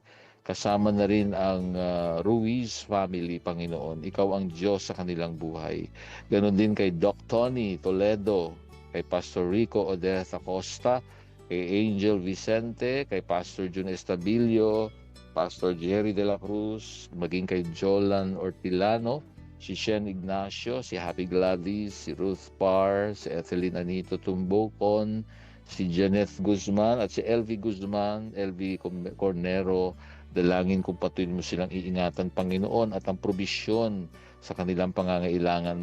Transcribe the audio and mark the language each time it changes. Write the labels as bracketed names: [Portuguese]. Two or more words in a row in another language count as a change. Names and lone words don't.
[Filipino] Kasama na rin ang Ruiz family, Panginoon. Ikaw ang Diyos sa kanilang buhay. Ganon din kay Doc Tony Toledo, kay Pastor Rico Odez Acosta, kay Angel Vicente, kay Pastor Jun Estabilio, Pastor Jerry de la Cruz, maging kay Jolan Ortilano, si Shen Ignacio, si Happy Gladys, si Ruth Parr, si Ethelyn Anito Tumbocon, si Janeth Guzman at si Elvie Guzman, Elvie Cornero. Dalangin kung patuloy mo silang iingatan, Panginoon, at ang probisyon sa kanilang pangangailangan.